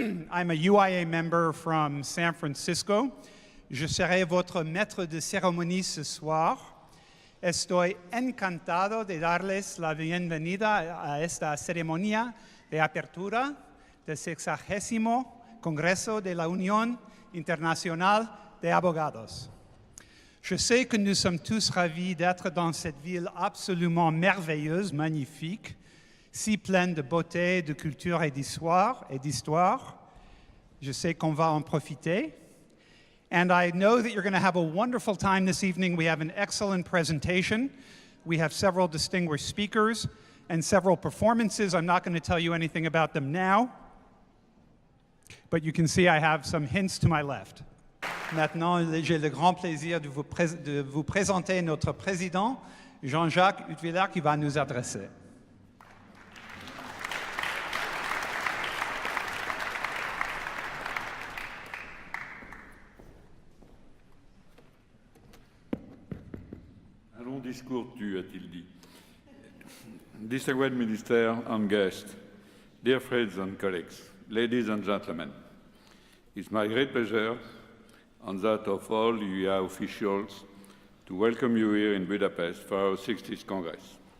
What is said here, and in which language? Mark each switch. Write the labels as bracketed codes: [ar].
[en] I'm a UIA member from San Francisco. [fr] Je serai votre maître de cérémonie ce soir. [es] Estoy encantado de darles la bienvenida a esta ceremonia de apertura del 60º Congreso de la Unión Internacional de Abogados. [fr] Je sais que nous sommes tous ravis d'être dans cette ville absolument merveilleuse, magnifique, si pleine de beauté, de culture et d'histoire. Je sais qu'on va en profiter. [en] And I know that you're going to have a wonderful time this evening. We have an excellent presentation. We have several distinguished speakers and several performances. I'm not going to tell you anything about them now, but you can see I have some hints to my left. [fr] Maintenant, j'ai le grand plaisir de vous présenter notre président, Jean-Jacques Huttwiller, qui va nous adresser. Un long discours tue, a-t-il dit. [en] Distinguished Minister and guests, dear friends and colleagues, ladies and gentlemen, it's my great pleasure, on that of all UIA officials, to welcome you here in Budapest for our 60th Congress.